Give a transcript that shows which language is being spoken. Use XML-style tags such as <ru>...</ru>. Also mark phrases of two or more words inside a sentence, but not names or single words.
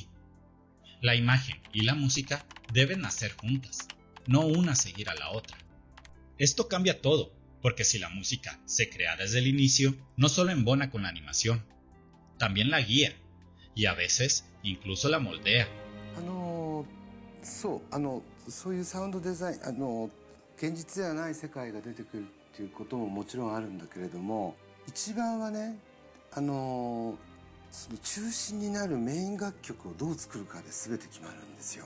<es>La imagen y la música deben nacer juntas, no una seguir a la otra. Esto cambia todo, porque si la música se crea desde el inicio, no solo embona con la animación, también la guía, y a veces incluso la moldea.</es> <ja>そういうサウンドデザイン現実ではない世界が出てくるっていうことももちろんあるんだけれども、一番はねその中心になるメイン楽曲をどう作るかで全て決まるんですよ。</ja>